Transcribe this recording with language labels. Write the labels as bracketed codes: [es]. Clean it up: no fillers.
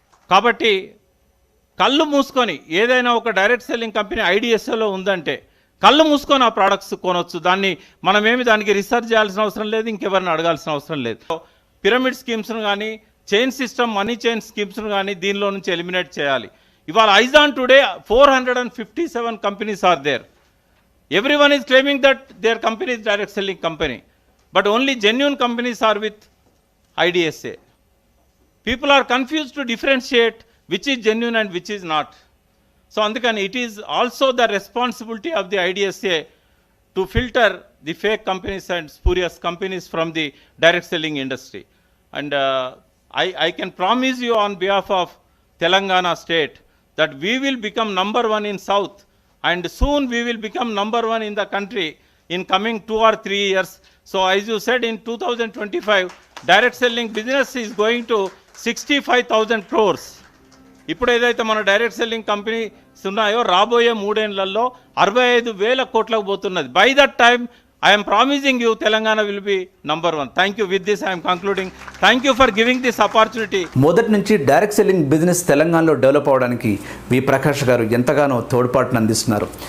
[te] కాబట్టి కళ్ళు మూసుకొని ఏదైనా ఒక డైరెక్ట్ సెల్లింగ్ కంపెనీ ఐడిఎస్ఏలో ఉందంటే కళ్ళు మూసుకొని ఆ ప్రోడక్ట్స్ కొనవచ్చు. దానికి రీసెర్చ్ చేయాల్సిన అవసరం లేదు, ఇంకెవరిని అడగాల్సిన అవసరం లేదు. పిరమిడ్ స్కీమ్స్ను కానీ, చైన్ సిస్టమ్ మనీ చైన్ స్కీమ్స్ను కానీ దీనిలో నుంచి ఎలిమినేట్ చేయాలి. ఇవాళ [en] As on today 457 companies are there. Everyone is claiming that their company is direct selling company, but only genuine companies are with IDSA. People are confused to differentiate which is genuine and which is not. So [te] అందుకని [en] it is also the responsibility of the IDSA to filter the fake companies and spurious companies from the direct selling industry. And I can promise you on behalf of Telangana state that we will become number one in South, and soon we will become number one in the country in coming 2 or 3 years. So as you said, in 2025, direct selling business is going to 65,000 crores. [te] ఇప్పుడు ఏదైతే మన direct selling companies ఉన్నాయో రాబోయే 3 ఏళ్లలో 65,000 కోట్లకు పోతున్నది. [en] By that time I'm promising you Telangana will be number 1. Thank you. With this I'm concluding. Thank you for giving this opportunity. [te] మొదటి నుంచి డైరెక్ట్ సెల్లింగ్ బిజినెస్ తెలంగాణలో డెవలప్ అవడానికి వి ప్రకాష్ గారు ఎంతగానో తోడ్పాటును అందిస్తున్నారు.